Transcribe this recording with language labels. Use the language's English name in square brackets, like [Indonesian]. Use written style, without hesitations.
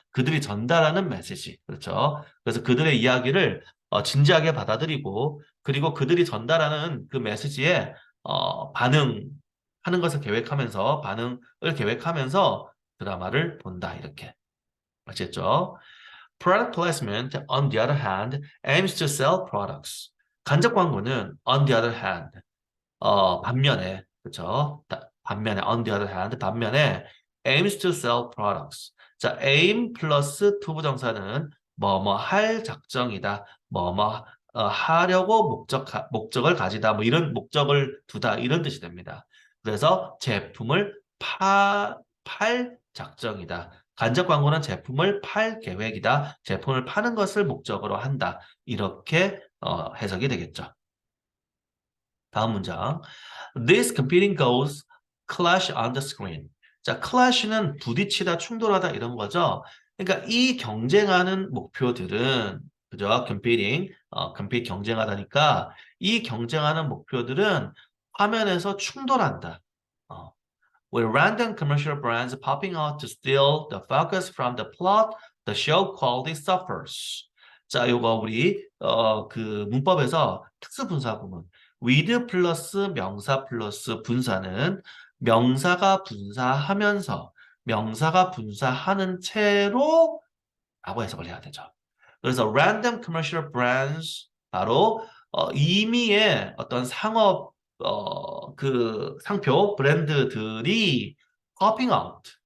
[Korean] 그들이 전달하는 메시지. 그렇죠. 그래서 그들의 이야기를 진지하게 받아들이고 그리고 그들이 전달하는 그 메시지에 반응하는 것을 계획하면서 반응을 계획하면서 드라마를 본다. 이렇게. 아시겠죠? [English] Product placement, on the other hand, aims to sell products. [Korean] 간접 광고는 [English] on the other hand, [Korean] 반면에, 그쵸? 반면에, [English] on the other hand, 반면에, aims to sell products. [Korean] 자, aim 플러스 to 부정사는 뭐뭐 할 작정이다. 뭐뭐 하려고 목적을 가지다. 뭐 이런 목적을 두다. 이런 뜻이 됩니다. 그래서 제품을 팔 작정이다. 간접 광고는 제품을 팔 계획이다. 제품을 파는 것을 목적으로 한다. 이렇게 해석이 되겠죠. 다음 문장. [English] These competing goals clash on the screen. [Korean] 자, clash는 부딪히다, 충돌하다 이런 거죠. 그러니까 이 경쟁하는 목표들은 그죠? competing, compete 경쟁하다니까 이 경쟁하는 목표들은 화면에서 충돌한다. 어. [English] With random commercial brands popping out to steal the focus from the plot, the show quality suffers. [Korean] 자, 요거 우리 그 문법에서 특수 분사 구문 with 플러스 명사 플러스 분사는 명사가 분사하면서 명사가 분사하는 채로 라고 해석을 해야 되죠. 그래서 [English] random commercial brands [Korean] 바로 임의의 어떤 상업 그 상표 브랜드들이 [English] popping out.